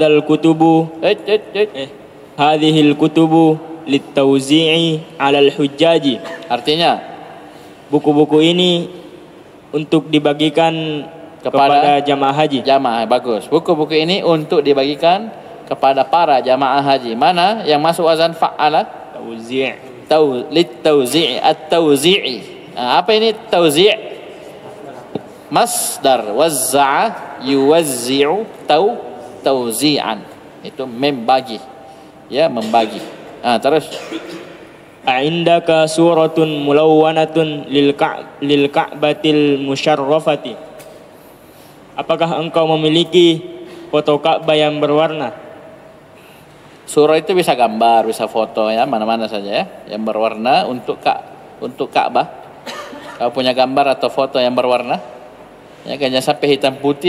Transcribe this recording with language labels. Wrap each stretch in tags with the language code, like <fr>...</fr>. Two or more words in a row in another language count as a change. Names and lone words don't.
<ar>هذه الكتب للتوزيع على الحجاج.</ar> <id>Artinya Buku-buku ini untuk dibagikan kepada jamaah haji. Jamaah, bagus. Buku-buku ini untuk dibagikan kepada para jamaah haji. Mana yang masuk wazan fa'ala? Tauzi'.</id> <ar>للتوزيع، التوزيع.</ar> <id>Apa ini tauzi'?</id> <ar>مصدر وزّع يوزّع توزيعا.</ar> <id>Itu membagi. Ya, membagi. Terus.</id> <ar>أعندك صورة ملونة للكعبة المشرفة.</ar> <id>Apakah engkau memiliki foto Ka'bah yang berwarna? Surah itu bisa gambar, bisa foto, ya, mana-mana saja, ya, yang berwarna untuk Ka'bah. Kalau punya gambar atau foto yang berwarna, ya, jangan sampai hitam putih.</id>